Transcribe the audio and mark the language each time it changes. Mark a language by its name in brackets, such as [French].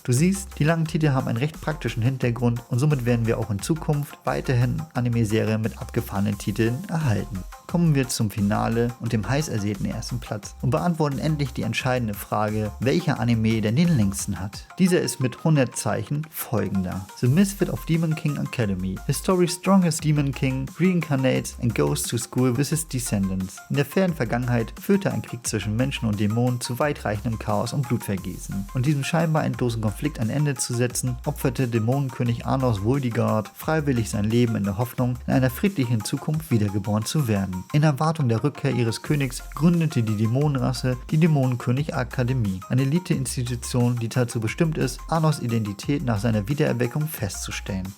[German] Du siehst, die langen Titel haben einen recht praktischen Hintergrund und somit werden wir auch in Zukunft weiterhin Anime-Serien mit abgefahrenen Titeln erhalten. Kommen wir zum Finale und dem heiß ersehnten ersten Platz und beantworten endlich die entscheidende Frage, welcher Anime denn den längsten hat. Dieser ist mit 100 Zeichen folgender: [English] The Misfit of Demon King Academy. His story strongest Demon King reincarnates and goes to school with his descendants. [German] In der fernen Vergangenheit führte ein Krieg zwischen Menschen und Dämonen zu weitreichendem Chaos und Blutvergießen. Und diesem scheinbar endlosen Konflikt ein Ende zu setzen, opferte Dämonenkönig Arnos Voldigard freiwillig sein Leben in der Hoffnung, in einer friedlichen Zukunft wiedergeboren zu werden. In Erwartung der Rückkehr ihres Königs gründete die Dämonenrasse die Dämonenkönig Akademie, eine Elite-Institution, die dazu bestimmt ist, Arnos Identität nach seiner Wiedererweckung festzustellen.